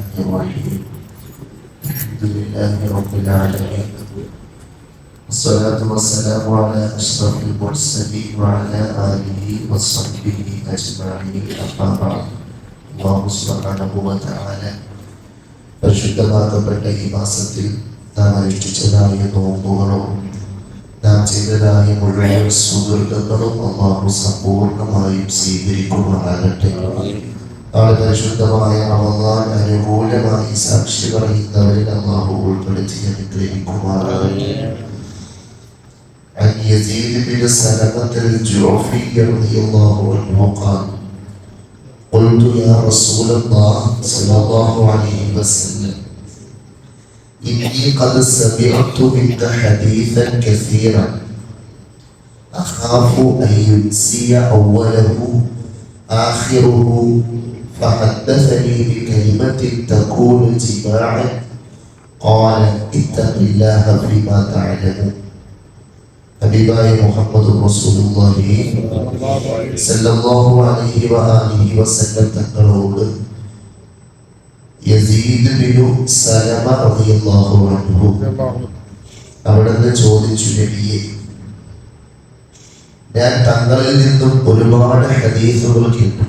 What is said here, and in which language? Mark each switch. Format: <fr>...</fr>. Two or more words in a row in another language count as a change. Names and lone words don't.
<ar>الرحيم. الحمد لله رب العالمين، والصلاة والسلام على أشرف المرسلين وعلى آله وصحبه أجمعين. أما بعد. الله سبحانه وتعالى</ar> <ml>പരിശുദ്ധമാക്കപ്പെട്ട ഈ മാസത്തിൽ നാം അനുഷ്ഠിച്ചതായ നോമ്പുകളും നാം ചെയ്തതായ മുഴുവൻ സുഹൃത്തുക്കളും അല്ലാഹു സമ്പൂർണ്ണമായും സ്വീകരിക്കുമാറാകട്ടെ. നാളെ പരിശുദ്ധമായ റമളാൻ അനുകൂലമായി സാക്ഷി പറയുന്നവരിൽ അല്ലാഹു ഉൾപ്പെടുത്തി അനുഗ്രഹിക്കുമാറാകട്ടെ.</ml> <ar>عن يزيد بن سلمة الجعفي رضي الله عنه قال: قلت يا رسول الله صلى الله عليه وسلم إني قد سمعت منك حديثا كثيرا أخاف أن ينسي أوله آخره فحدثني بكلمة تكون جماعا قال اتق الله فيما تعلم.</ar> <ml>ഹബീബായ മുഹമ്മദ്</ml> <ar>رسول الله صلى الله عليه وآله وسلم</ar> <ml>തങ്ങളോട് യസീദ് ബിനു സലമ</ml> <ar>رضي الله عنه</ar> <ml>അവിടുന്ന് ചോദിച്ചു, നബിയെ, ഞാൻ തങ്ങളിൽ നിന്നും ഒരുപാട് ഹദീസുകൾ കേട്ടു.</ml>